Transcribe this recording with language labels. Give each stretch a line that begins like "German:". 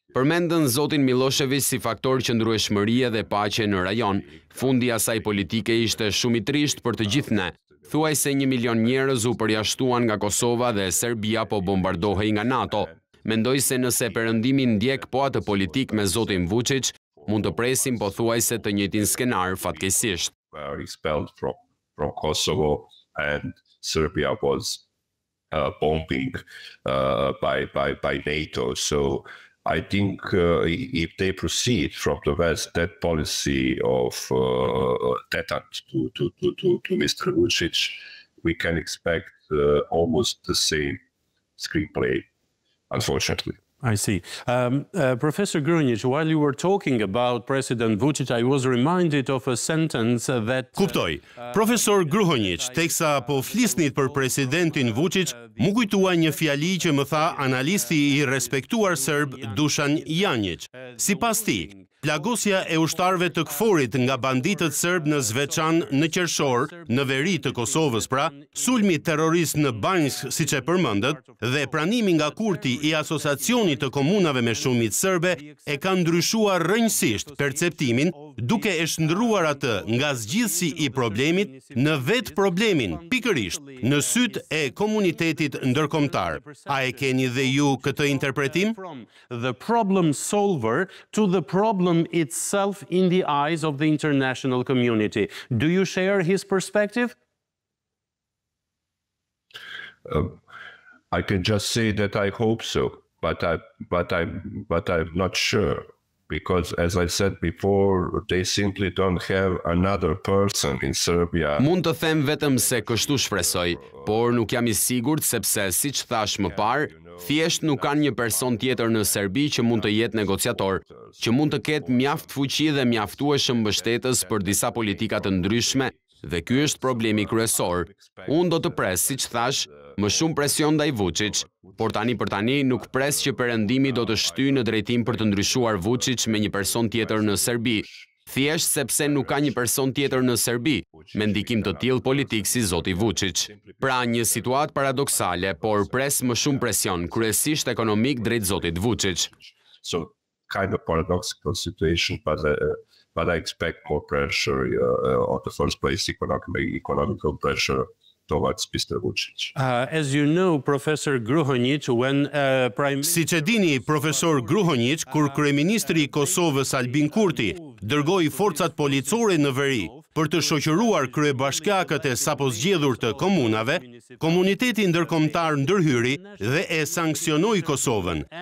Albanian: Përmendën zotin Milošević si faktor qëndrueshmërie dhe paqe në rajon, fundi i asaj politike ishte shumë i trisht për të gjithë ne. Thuaj se 1 milion njerëz u përjashtuan nga Kosova dhe Serbia po bombardohej nga NATO. Mendoj se nëse perëndimi ndjek po atë politik me zotin Vučić, mund të presim pothuajse të njëjtin skenar fatkeqësisht.
English: Were expelled from Kosovo and Serbia was bombing by NATO. So I think if they proceed from the West, that policy of detente to Mr. Vučić, we can expect almost the same screenplay, unfortunately. I see. Professor Grujić, while you were talking about President Vučić, I was reminded of a sentence that...
Albanian: Kuptoj. Profesor Grujić, teksa po flisnit për presidentin Vučić, mu kujtua një fjali që më tha analisti i respektuar serb Dušan Janjić. Sipas tij, plagosja e ushtarëve të këforit nga banditët serb në Zveçan në Qershor, në veri të Kosovës pra, sulmi terrorist në Banjsk, siç e përmendët, dhe pranimi nga Kurti i asociacionit të komunave me shumicë serbe e ka ndryshuar rrënjësisht perceptimin, duke e shndruar atë nga zgjidhsi i problemit në vetë problemin, pikërisht në syt e komunitetit ndërkombëtar. A e keni dhe ju këtë interpretim?
English: The problem solver to the problem itself in the eyes of the international community. Do you share his perspective? I can just say that I hope so, but I'm not sure, because as I said before, they simply don't have another person in Serbia.
Albanian: Mund të them vetëm se kështu shpresoj, por nuk jam i sigurt sepse siç thash më parë, thjesht nuk kanë një person tjetër në Serbi që mund të jetë negociator, që mund të ketë mjaft fuqi dhe mjaftueshëm mbështetës për disa politika të ndryshme, dhe ky është problemi kryesor. Unë do të pres, siç thash, më shumë presion ndaj Vučić, por tani për tani nuk pres që perëndimi do të shtyjë në drejtim për të ndryshuar Vučić me një person tjetër në Serbi, thjesht sepse nuk ka një person tjetër në Serbi me ndikim të tillë politik si zoti Vučić. Pra një situatë paradoksale, por pres më shumë presion, kryesisht ekonomik drejt zotit Vučić.
English: So kind of paradoxical situation, but I expect more pressure on the first place, economical pressure towards Mr. Vučić. As you know, Professor Grujić, when Prime
Albanian: Siç e dini, profesor Grujić, kur kryeministri i Kosovës Albin Kurti dërgoi forcat policore në veri për të shoqëruar kryebashkiakët e sapo zgjedhur të komunave, komuniteti ndërkombëtar ndërhyri dhe e sanksionoi Kosovën.